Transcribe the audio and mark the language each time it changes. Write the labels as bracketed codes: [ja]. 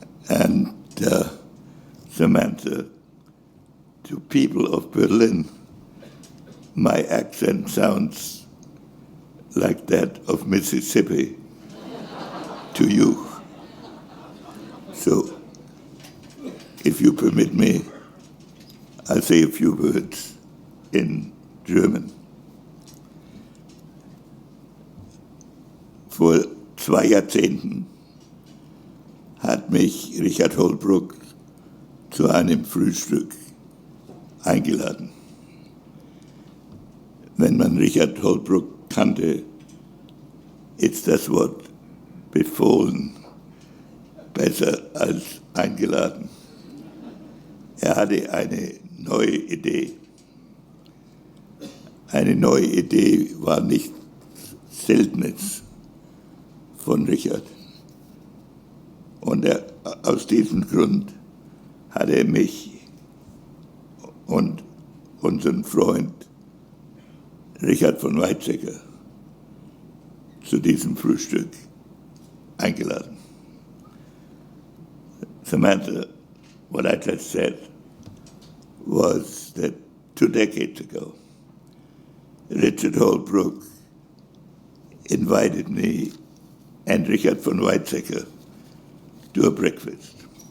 [en] And Samantha, to people of Berlin, my accent sounds like that of Mississippi to you. So, if you permit me, I'll say a few words in German. [de] Vor 2 Jahrzehnten hat mich Richard Holbrook zu einem Frühstück eingeladen. Wenn man Richard Holbrook kannte, ist das Wort befohlen besser als eingeladen. Er hatte eine neue Idee. Eine neue Idee war nicht Seltenes von Richard. Und aus diesem Grund hat er mich und unseren Freund Richard von Weizsäcker zu diesem Frühstück eingeladen. [en] Samantha, what I just said was that 2 decades ago, Richard Holbrook invited me and Richard von Weizsäcker to a breakfast.